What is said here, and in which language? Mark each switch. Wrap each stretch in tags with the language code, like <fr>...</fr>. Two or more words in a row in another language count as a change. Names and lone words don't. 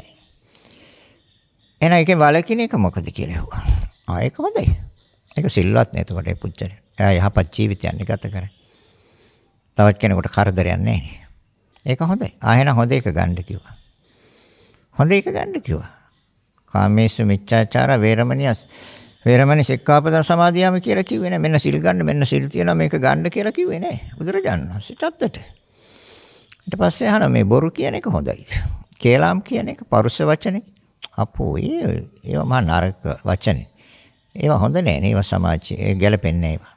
<si>එහෙනම් ඒකේ වලකින එක මොකද කියලා ඇහුවා. ඒක හොඳයි. ඒක සිල්වත් නේ එතකොට ඒ පුච්චරේ. එයා යහපත් ජීවිතයක් ගත කරන්නේ. තවත් කෙනෙකුට කරදරයක් නැහැ. ඒක හොඳයි. ආයෙන හොඳ එක ගන්න කිව්වා. හොඳ එක ගන්න කිව්වා.</si> <pi>කාමේසු මිච්ඡාචාර වේරමණී සික්ඛාපද සමාදියාම</pi> <si>කියලා කිව්වේ නෑ. මෙන්න සිල් ගන්න, මෙන්න සිල් තියනවා මේක ගන්න කියලා කිව්වේ නෑ. බුදුරජාණන් වහන්සේ චත්තට. ඊට පස්සේ අහනවා මේ බොරු කියන එක හොඳයිද? කේලාම් කියන එක පරුෂ වචනේ. අපෝ ඒව මහා නරක වචනේ. ඒවා හොඳ නෑ නේ. ඒවා සමාජයේ ගැලපෙන්නේ නෑ ඒවා.</si>